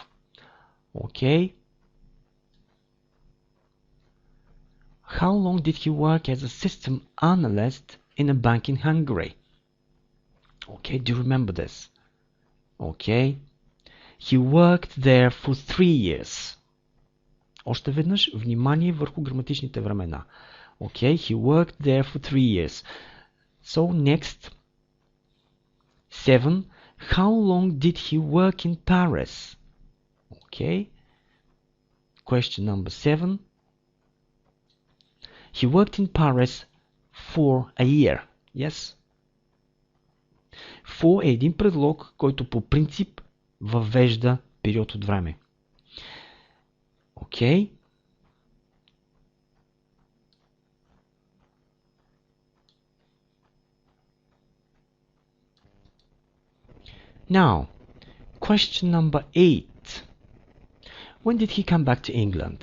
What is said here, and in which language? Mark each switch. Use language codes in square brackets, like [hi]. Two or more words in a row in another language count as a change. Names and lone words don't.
[en] Okay. How long did he work as a system analyst in a bank in Hungary? Okay, do you remember this? Okay. He worked there for 3 years. [bg] Още веднъж, внимание върху граматичните времена. [en] Okay, he worked there for 3 years. So next, 7. How long did he work in Paris? Okay. Question number 7. He worked in Paris for a year. Yes. [bg] For е един предлог, който по принцип въвежда период от време. [en] Okay. Now, question number 8. When did he come back to England?